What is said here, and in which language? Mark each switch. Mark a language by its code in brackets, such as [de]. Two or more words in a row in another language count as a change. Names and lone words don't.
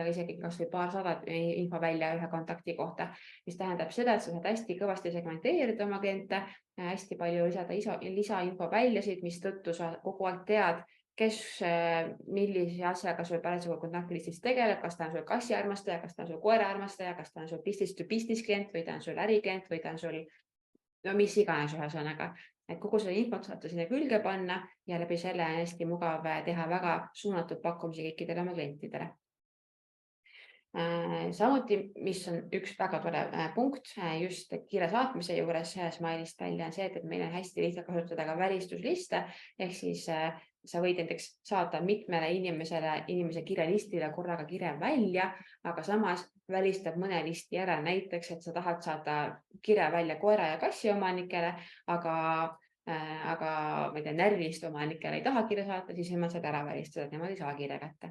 [et] isegi kas või paarsada info välja ühe kontakti kohta, mis tähendab seda, et sa saad hästi kõvasti segmenteerida oma kliente, hästi palju lisada lisainfo väljasid, mis tõttu sa kogu aeg tead, kes millise asjaga sul parasjagu kontaktlistis tegeleb, kas ta on sul kassiarmastaja, kas ta on sul koeraarmastaja, kas ta on sul [en] business to business [et] klient või ta on sul äriklient või ta on sul mis iganes ühesõnaga. Et kogu selle infot saate sinna külge panna ja läbi selle on hästi mugav teha väga suunatud pakkumisi kõikidele oma klientidele. Samuti, mis on üks väga tore punkt just kirja saatmise juures Smile'ist välja on see, et meil on hästi lihtsalt kasutada ka välistusliste, ehk siis sa võid näiteks saata mitmele inimese kirjalistile korraga kirja välja, aga samas välistab mõne listi ära, näiteks, et sa tahad saada kirja välja koera ja kassi omanikele, aga ma ei tea, närviliste omanikele ei taha kirja saata, siis nemad saad ära välistada, nemad ei saa kirja kätte.